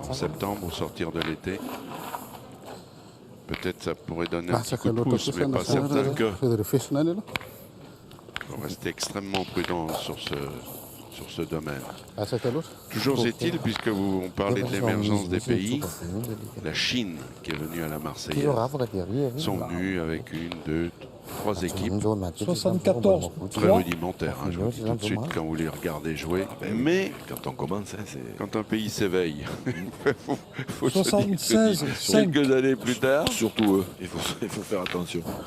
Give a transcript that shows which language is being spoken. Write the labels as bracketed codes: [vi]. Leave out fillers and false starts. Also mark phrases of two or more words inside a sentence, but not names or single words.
[fr] en septembre au sortir de l'été. Peut-être ça pourrait donner un Ah, petit c'est coup que de l'autre pouce, mais pas personne, certain que c'est de fish, non, là. faut rester extrêmement prudent sur ce domaine. Ah, c'est que l'autre. Toujours est-il, puisque on parlait de l'émergence des pays, la Chine, qui est venue à la [th] ที่ [fr] Marseillaise, [th] รับปกติพี่ [fr] sont venus avec 1, 2, 3 équipes [th] โดนมา [fr] 74. très rudimentaires. Hein, je vous le dis tout de suite quand vous les regardez jouer. Mais Quand on commence, hein, c'est. quand un pays s'éveille, faut se dire 76, que 5. quelques années plus tard. Surtout eux, il faut faire attention.